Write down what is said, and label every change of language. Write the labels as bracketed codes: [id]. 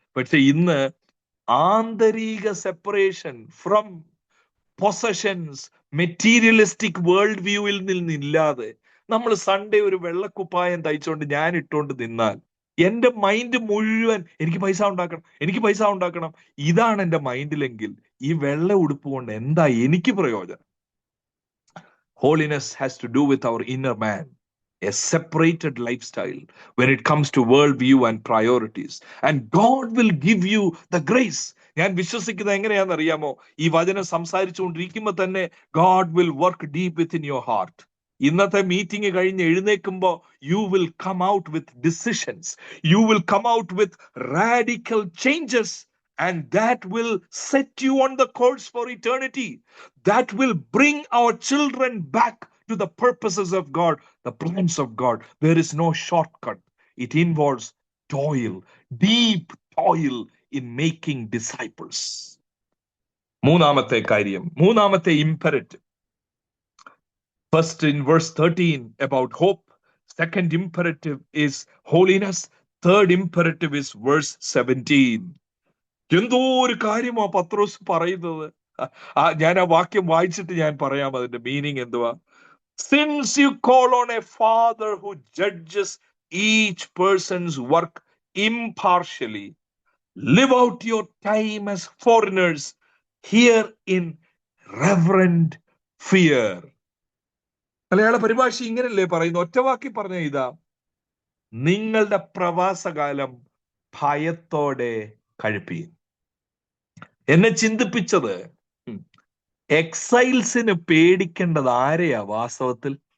[ml] പക്ഷെ ഇന്ന് ആന്തരിക separation from possessions, materialistic world വ്യൂവിൽ നിന്നില്ലാതെ നമ്മൾ സൺഡേ ഒരു വെള്ളക്കുപ്പായം തയ്ച്ചുകൊണ്ട് ഞാൻ ഇട്ടുകൊണ്ട് നിന്നാൽ എന്റെ മൈൻഡ് മുഴുവൻ എനിക്ക് പൈസ ഉണ്ടാക്കണം, എനിക്ക് പൈസ ഉണ്ടാക്കണം, ഇതാണ് എന്റെ മൈൻഡിലെങ്കിൽ ഈ വെള്ള ഉടുപ്പ് കൊണ്ട് എന്താ എനിക്ക് പ്രയോജനം? [en] Holiness has to do with our inner man, a separated lifestyle when it comes to world view and priorities. And God will give you the grace. [ml] ഞാൻ വിശ്വസിക്കുന്നത് എങ്ങനെയാണെന്ന് അറിയാമോ? ഈ വചനം സംസാരിച്ചുകൊണ്ടിരിക്കുമ്പോൾ തന്നെ [en] God will work deep within your heart. [ml] ഇന്നത്തെ meeting കഴിഞ്ഞ് എഴുന്നേൽക്കുമ്പോൾ [en] you will come out with decisions. You will come out with radical changes. And that will set you on the course for eternity. That will bring our children back to the purposes of God, the plans of God. There is no shortcut. It involves toil, deep toil in making disciples. [ml] മൂന്നാമത്തെ കാര്യം, മൂന്നാമത്തെ imperative. [en] First in verse 13 about hope. Second imperative is holiness. Third imperative is verse 17. [ml] എന്തോ ഒരു കാര്യമാ പത്രോസ് പറയുന്നത്. ഞാൻ ആ വാക്യം വായിച്ചിട്ട് ഞാൻ പറയാം അതിന്റെ മീനിങ് എന്തുവാ. [en] Since you call on a Father who judges each person's work impartially, live out your time as foreigners here in reverent fear. [ml] മലയാള പരിഭാഷ ഇങ്ങനല്ലേ പറയുന്നു? ഒറ്റവാക്കി പറഞ്ഞ ഇതാ, നിങ്ങളുടെ പ്രവാസകാലം ഭയത്തോടെ കഴിപ്പീൻ. എന്നെ ചിന്തിപ്പിച്ചത്, എക്സൈൽസിന് പേടിക്കേണ്ടത് ആരെയാ വാസ്തവത്തിൽ?